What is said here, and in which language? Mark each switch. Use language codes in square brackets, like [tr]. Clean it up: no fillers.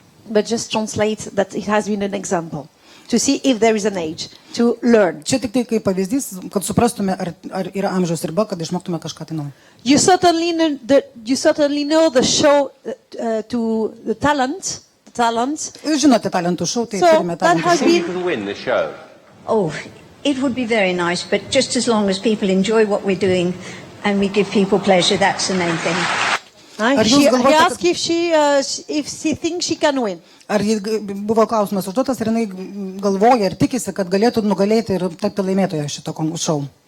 [en] But just translate that it has been an example, to see if there is an age to learn. [lt] Čia tik tai kaip pavyzdys, kad suprastume, ar yra amžiaus riba, kad išmoktume kažką tai naujo. [en] You certainly know the show to the talent. [lt] Žinote talentų šou, tai turime talentų šou. [en] You can win the show. Oh, it would be very nice, but just as long as people enjoy what we're doing and we give people pleasure, that's the main thing. He asked if she thinks she can win. [lt] Ar buvo klausimas užduotas ir jinai galvoja ir tikisi, kad galėtų nugalėti ir tapti laimėtoją šito šou.